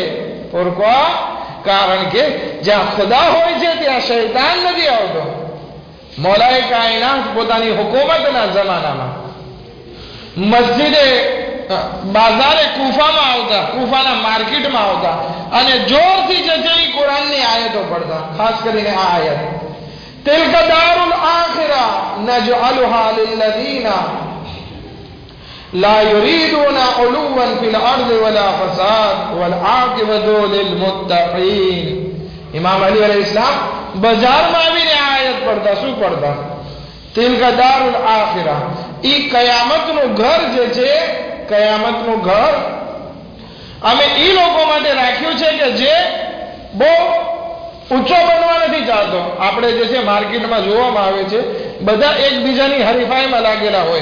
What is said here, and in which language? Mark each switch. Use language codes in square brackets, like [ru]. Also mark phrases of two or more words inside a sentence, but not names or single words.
[gu] કારણ કે જ્યાં ખુદા હોય છે ત્યાં શૈતાન નથી આવતો. મૌલાએ કાયનાત પોતાની હુકુમતના જમાનામાં મસ્જિદે બાજારે કુફામાં આવતા, કુફાના માર્કેટમાં આવતા અને જોરથી જે છે એ કુરાનની આયતો પડતા. ખાસ કરીને આ આયત [ar] تلك دار الآخرة نجعلها للذين لا يريدون علوا في الأرض ولا فساد والعاقبة للمتقين. [gu] ઇમામ અલી અલૈહિસ્સલામ બજારમાં આવીને આયત પડતા. શું પડતા? [ar] تلك دار الآخرة, [gu] ઈ કયામતનું ઘર જે છે, કયામતનું ઘર અમે ઈ લોકો માટે રાખ્યું છે કે જે બહુ ઊંચો બનવા નથી ચાહતો. આપણે જે છે માર્કેટમાં જોવામાં આવે છે બધા એકબીજાની હરીફાઈમાં લાગેલા હોય.